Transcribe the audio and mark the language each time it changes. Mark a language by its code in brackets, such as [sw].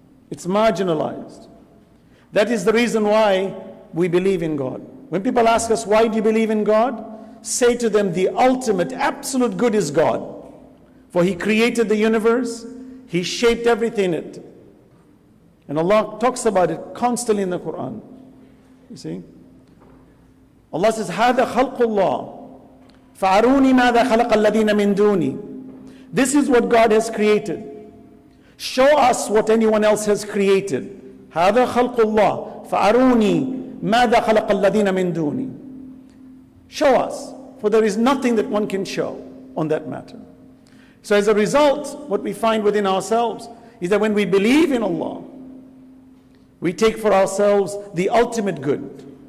[en] It's marginalized. That is the reason why we believe in God. When people ask us, why do you believe in God? Say to them, the ultimate, absolute good is God. For He created the universe. He shaped everything in it. And Allah talks about it constantly in the Quran. You see? Allah says, [ar] هَذَا خَلْقُ اللَّهِ فَأَرُونِي مَاذَا خَلَقَ الَّذِينَ مِن دُونِي. [en] This is what God has created. Show us what anyone else has created. [ar] هَذَا خَلْقُ اللَّهِ فَأَرُونِي مَاذَا خَلَقَ الَّذِينَ مِن دُونِي. [en] Show us, for there is nothing that one can show on that matter. So as a result, what we find within ourselves is that when we believe in Allah, we take for ourselves the ultimate good.